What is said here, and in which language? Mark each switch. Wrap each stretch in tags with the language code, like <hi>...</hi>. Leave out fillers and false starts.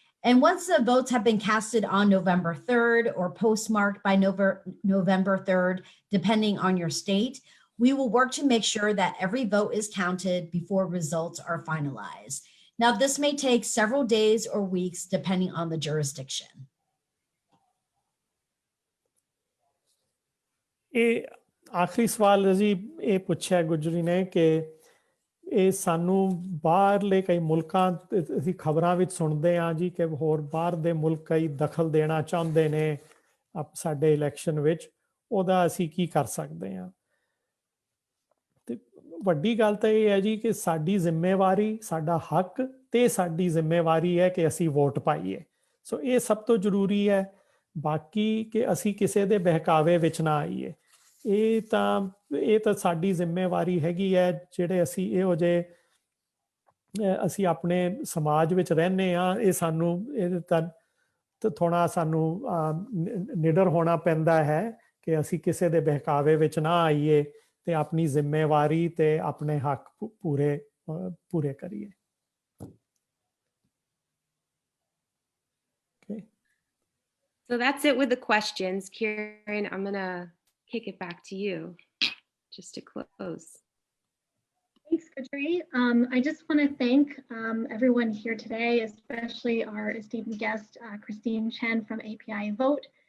<en>And once the votes have been casted on November 3rd or postmarked by November 3rd, depending on your state, we will work to make sure that every vote is counted before results are finalized. Now, this may take several days or weeks, depending on the jurisdiction.</en> <pa>ਇਹ ਆਖਰੀ ਸਵਾਲ ਜੀ ਇਹ ਪੁੱਛਿਆ ਗੁਜਰੀ ਨੇ ਕਿ ਇਹ ਸਾਨੂੰ ਬਾਹਰਲੇ ਕਈ ਮੁਲਕਾਂ ਅਸੀਂ ਖਬਰਾਂ ਵਿੱਚ ਸੁਣਦੇ ਹਾਂ ਜੀ ਕਿ ਹੋਰ ਬਾਹਰ ਦੇ ਮੁਲਕ ਕਈ ਦਖਲ ਦੇਣਾ ਚਾਹੁੰਦੇ ਨੇ ਸਾਡੇ ਇਲੈਕਸ਼ਨ ਵਿੱਚ, ਉਹਦਾ ਅਸੀਂ ਕੀ ਕਰ ਸਕਦੇ ਹਾਂ। ਤੇ ਵੱਡੀ ਗੱਲ ਤਾਂ ਇਹ ਹੈ ਜੀ ਕਿ ਸਾਡੀ ਜ਼ਿੰਮੇਵਾਰੀ, ਸਾਡਾ ਹੱਕ ਤੇ ਸਾਡੀ ਜ਼ਿੰਮੇਵਾਰੀ ਹੈ ਕਿ ਅਸੀਂ ਵੋਟ ਪਾਈਏ। ਸੋ ਇਹ ਸਭ ਤੋਂ ਜ਼ਰੂਰੀ ਹੈ। ਬਾਕੀ ਕਿ ਅਸੀਂ ਕਿਸੇ ਦੇ ਬਹਿਕਾਵੇ ਵਿੱਚ ਨਾ ਆਈਏ, ਇਹ ਤਾਂ ਸਾਡੀ ਜ਼ਿੰਮੇਵਾਰੀ ਹੈਗੀ ਹੈ। ਜਿਹੜੇ ਅਸੀਂ ਇਹੋ ਜਿਹੇ ਅਸੀਂ ਆਪਣੇ ਸਮਾਜ ਵਿੱਚ ਰਹਿੰਦੇ ਹਾਂ, ਇਹ ਸਾਨੂੰ ਇਹ ਤਾਂ ਥੋੜ੍ਹਾ ਸਾਨੂੰ ਨਿਡਰ ਹੋਣਾ ਪੈਂਦਾ ਹੈ ਕਿ ਅਸੀਂ ਕਿਸੇ ਦੇ ਬਹਿਕਾਵੇ ਵਿੱਚ ਨਾ ਆਈਏ ਤੇ ਆਪਣੀ ਜ਼ਿੰਮੇਵਾਰੀ ਤੇ ਆਪਣੇ ਹੱਕ ਪੂਰੇ ਕਰੀਏ।</pa> <en>Okay. So that's it with the questions. Kieran, I'm going to kick it back to you just to close. Thanks, Gudri. I just want to thank everyone here today, especially our esteemed guest, Christine Chen from API Vote.</en>